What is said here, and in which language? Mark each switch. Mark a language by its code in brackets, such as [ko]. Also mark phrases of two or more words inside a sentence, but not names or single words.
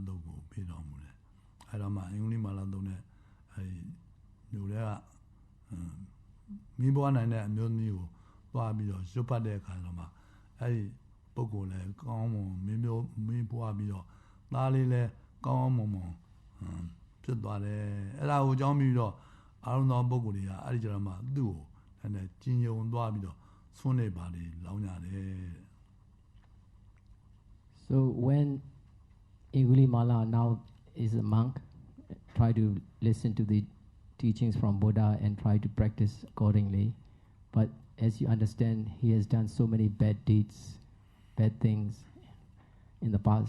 [my] တို့ကိုပေးတော်မူတယ်အဲ့တော့မှအင်္ဂလိပ်မာလာတို့နဲ့အဲ့မြို့တွေကမိဘနိုင်တဲ့အမျိုးသမီးကိုသွားပြီးတော့ရွတ်ပတ်တဲ့အခါတော့မှအဲ့ဒီပုဂ္ဂိုလ်လည်းကောင်းမွန်မင်းပွားပြီးတော့သားလေးလည်းကောင်းမွန်ဖြစ်သွားတယ်အဲ့ဒါကိုအကြောင်းပြီးတော့အာရုံတော်ပုဂ္ဂိုလ်တွေကအဲ့ဒီကြတော့မှသူ့ကိုလည်းကျင်ယုံသွားပြီးတော့ဆွနေပါလေလောင်းကြတယ် [en] So when Angulimala now is a monk, try to listen to the teachings from Buddha and try to practice accordingly. But as you understand, he has done so many bad deeds, bad things in the past.